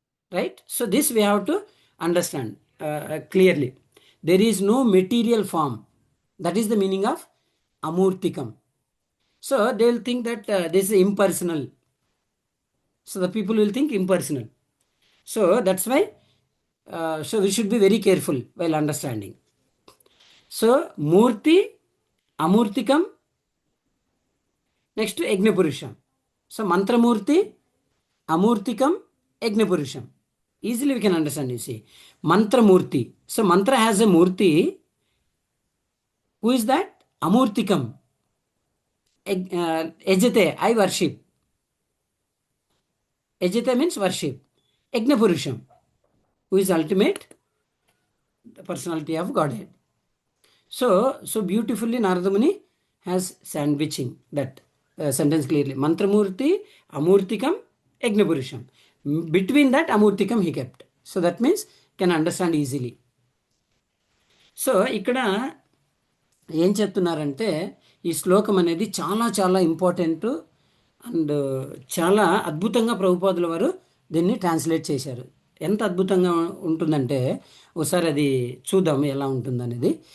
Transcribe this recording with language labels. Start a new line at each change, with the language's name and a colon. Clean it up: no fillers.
English: Right? So this we have to understand clearly. There is no material form. That is the meaning of Amurtikam. So they will think that this is impersonal. So the people will think impersonal. So that's why so we should be very careful while understanding. So మూర్తి, అమూర్తికం, next యజ్ఞపురుషం. So మంత్రమూర్తి, అమూర్తికం, యజ్ఞపురుషం. Easily we can understand, you see. Mantra Murti. So mantra has a Murti. Who is that? Amurtikam. Ejate, I worship. Ejate means worship. Yajna Purusham, who is ultimate, the personality of Godhead. So beautifully Narada Muni has sandwiching that sentence clearly. Mantra Murti, Amurtikam, Yajna Purusham. Between that Amurtikam he kept. So that means can understand easily.
Telugu: So ఇక్కడ ఏం చెప్తున్నారంటే ఈ శ్లోకం అనేది చాలా చాలా important and చాలా అద్భుతంగా ప్రభుపాదుల వారు దీన్ని ట్రాన్స్లేట్ చేశారు. ఎంత అద్భుతంగా ఉంటుందంటే ఒకసారి అది చూద్దాం ఎలా ఉంటుందనేది.